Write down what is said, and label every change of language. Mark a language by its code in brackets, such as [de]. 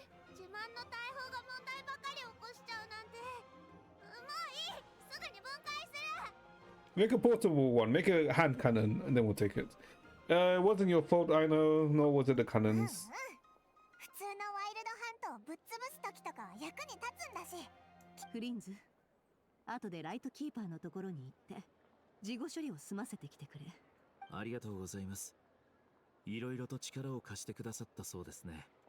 [ja] 自慢の大砲が問題ばかり起こしちゃうなんて。もういい。すぐに分解する。 [en] Make a portable one. Make a hand cannon, and then we'll take it. It wasn't your fault, I know. Nor was it the cannons. [ja] 普通のワイルドハントをぶっ潰す時とかは役に立つんだし。フリンズ、後でライトキーパーのところに行って事後処理を済ませてきてくれ。ありがとうございます。いろいろと力を貸してくださったそうですね。